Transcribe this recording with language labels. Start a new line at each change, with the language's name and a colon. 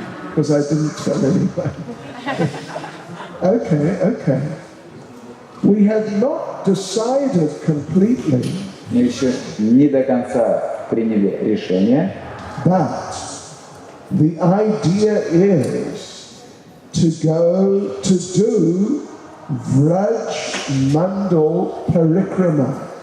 English: Because I didn't tell anyone. Okay. We have not decided completely.
Russian: Мы еще не до конца приняли решение,
English: But the idea is to go to do Vraj Mandal Parikrama.